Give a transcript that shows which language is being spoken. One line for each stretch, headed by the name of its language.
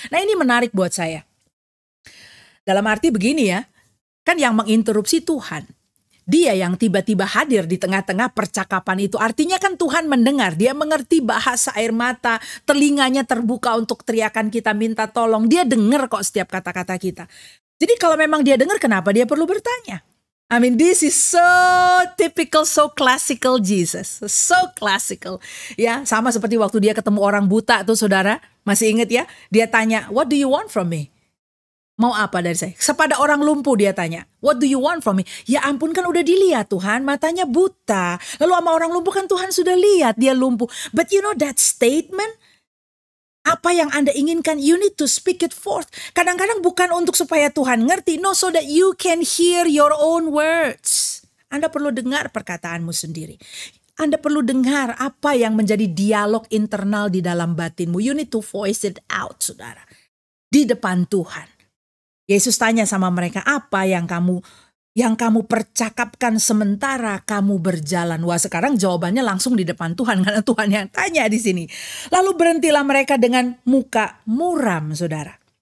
Indonesian: Nah ini menarik buat saya. Dalam arti begini ya. Kan yang menginterupsi Tuhan. Dia yang tiba-tiba hadir di tengah-tengah percakapan itu. Artinya kan Tuhan mendengar. Dia mengerti bahasa air mata. Telinganya terbuka untuk teriakan kita minta tolong. Dia dengar kok setiap kata-kata kita. Jadi kalau memang dia dengar, kenapa dia perlu bertanya?
English: I mean this is so typical, so classical Jesus. So classical.
Indonesian: Ya, sama seperti waktu dia ketemu orang buta tuh, saudara. Masih ingat ya? Dia tanya,
English: what do you want from me?
Indonesian: Mau apa dari saya? Kepada orang lumpuh dia tanya,
English: what do you want from me?
Indonesian: Ya ampun, kan udah dilihat Tuhan, matanya buta. Lalu sama orang lumpuh kan Tuhan sudah lihat dia lumpuh.
English: But you know that statement?
Indonesian: Apa yang Anda inginkan,
English: you need to speak it forth.
Indonesian: Kadang-kadang bukan untuk supaya Tuhan ngerti,
English: no, so that you can hear your own words.
Indonesian: Anda perlu dengar perkataanmu sendiri. Anda perlu dengar apa yang menjadi dialog internal di dalam batinmu.
English: You need to voice it out, saudara.
Indonesian: Di depan Tuhan. Yesus tanya sama mereka, apa yang kamu percakapkan sementara kamu berjalan? Wah, sekarang jawabannya langsung di depan Tuhan karena Tuhan yang tanya di sini. Lalu berhentilah mereka dengan muka muram, saudara.